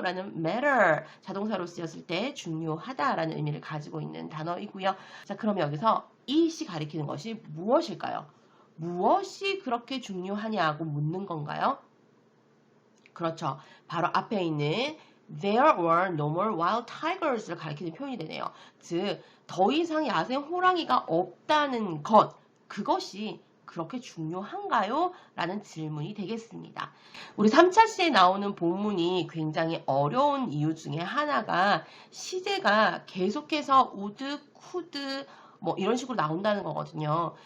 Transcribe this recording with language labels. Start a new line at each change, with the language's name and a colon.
Korean: 라는 matter, 자동사로 쓰였을 때 중요하다 라는 의미를 가지고 있는 단어이고요. 자, 그러면 여기서 it이 가리키는 것이 무엇일까요? 무엇이 그렇게 중요하냐고 묻는 건가요? 그렇죠. 바로 앞에 있는
English: There were no more wild tigers를
Korean: 가리키는 표현이 되네요. 즉, 더 이상 야생 호랑이가 없다는 것, 그것이 그렇게 중요한가요? 라는 질문이 되겠습니다. 우리 3차 시에 나오는 본문이 굉장히 어려운 이유 중에 하나가 시제가 계속해서 would, could, 뭐 이런 식으로 나온다는 거거든요.